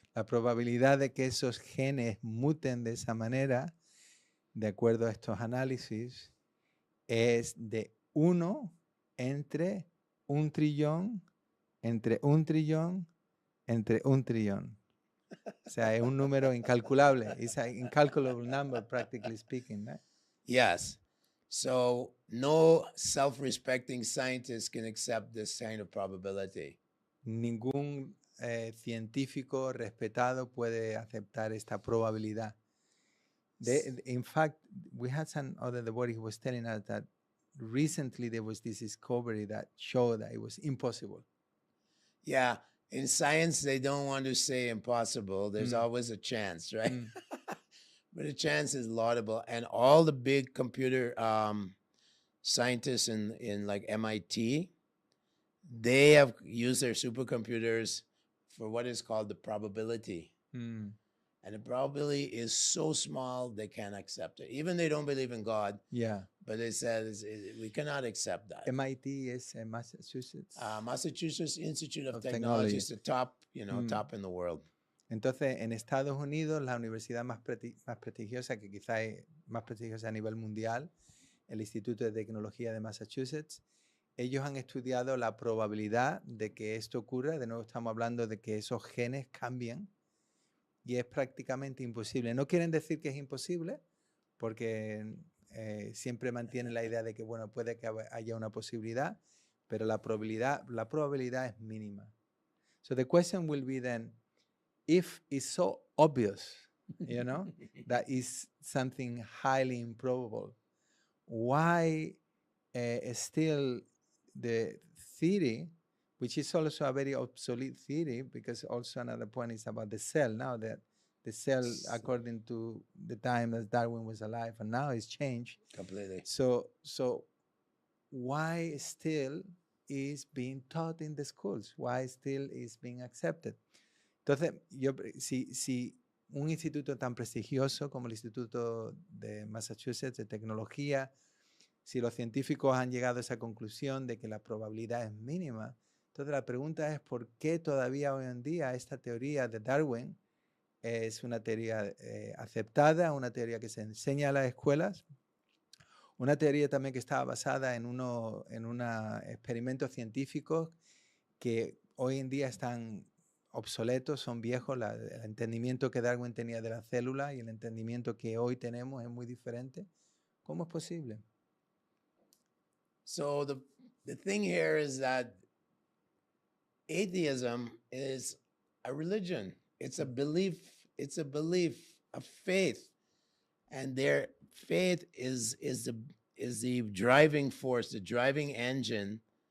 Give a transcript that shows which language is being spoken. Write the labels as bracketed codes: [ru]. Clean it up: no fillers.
[es] La probabilidad de que esos genes muten de esa manera, de acuerdo a estos análisis, es de 1 entre 1 trillón, entre 1 trillón, entre 1 trillón. O sea, es un número incalculable. [en] It's an incalculable number, practically speaking, right? Yes. So no self-respecting scientist can accept this kind of probability. [es] Ningún científico respetado puede aceptar esta probabilidad. [en] In fact, we had some other body who was telling us that recently there was this discovery that showed that it was impossible. Yeah. In science, they don't want to say impossible. There's always a chance, right? But a chance is laudable. And all the big computer scientists in like MIT, they have used their supercomputers for what is called the probability. Mm, And the probability is so small they can't accept it. Even they don't believe in God, yeah. but they said we cannot accept that. [es] MIT es en Massachusetts. [en] Massachusetts Institute of Of Technology Technology. is the top, top in the world. [es] Entonces, en Estados Unidos, la universidad más prestigiosa, que quizá es más prestigiosa a nivel mundial, el Instituto de Tecnología de Massachusetts, ellos han estudiado la probabilidad de que esto ocurra. De nuevo estamos hablando de que esos genes cambien y es prácticamente imposible. No quieren decir que es imposible, porque siempre mantienen la idea de que, bueno, puede que haya una posibilidad, pero la probabilidad es mínima. So the question will be then, if it's so obvious, that is something highly improbable, why still the theory, which is also a very obsolete theory, because also another point is about the cell now, that the cell, according to the time that Darwin was alive, and now it's changed completely. So why still is being taught in the schools? Why still is being accepted? Entonces, si un instituto tan prestigioso como el Instituto de Massachusetts de Tecnología, si los científicos han llegado a esa conclusión de que la probabilidad es mínima, entonces la pregunta es ¿por qué todavía hoy en día esta teoría de Darwin es una teoría aceptada, una teoría que se enseña a las escuelas, una teoría también que estaba basada en unos experimentos científicos que hoy en día están obsoletos, son viejos? El entendimiento que Darwin tenía de la célula y el entendimiento que hoy tenemos es muy diferente. ¿Cómo es posible? [en] So the thing here is that atheism is a religion. It's a belief. It's a belief, a faith, and their faith is the driving force, the driving engine.